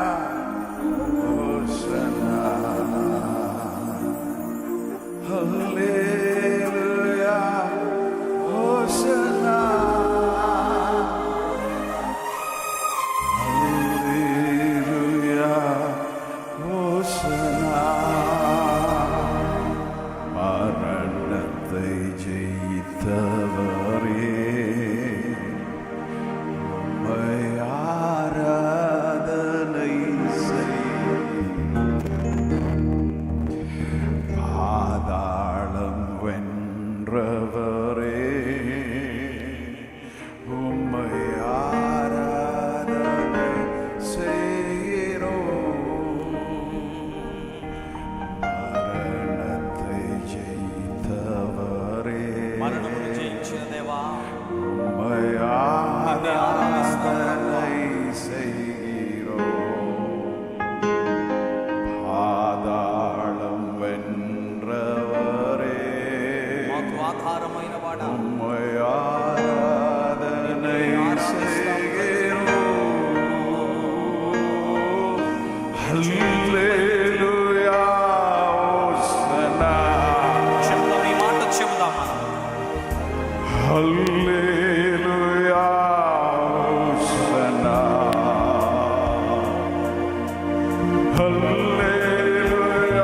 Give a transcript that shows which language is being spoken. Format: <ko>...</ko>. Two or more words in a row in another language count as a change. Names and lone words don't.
<te>హోసన్నా. హల్లెలూయా. హోసన్నా. హల్లెలూయా. హోసన్నా.</te> <ta>மரணத்தை ஜெயித்தவரே, உம்மை ஆராதனை செய். பாதாளம் வென்றவரே, உம்மை ஆராதனை செய்கிறோம். மரணத்தை ஜெயித்தவரே,</ta> <te>మరణమును జయించిన దేవా,</te> <ta>உம்மை ஆராதனை செய்கிறோம். பாதாளம் வென்றவரே,</ta> <te>మాకు ఆధారమైన వాడా,</te> <ta>உம்மை ஆராதனை செய்கிறோம்.</ta> <te>హల్లెలూయా. హోసన్నా. చెప్దాం, ఈ మాట చెబుదామా? హల్లెలూయా. హోసన్నా. హల్లెలూయా.</te>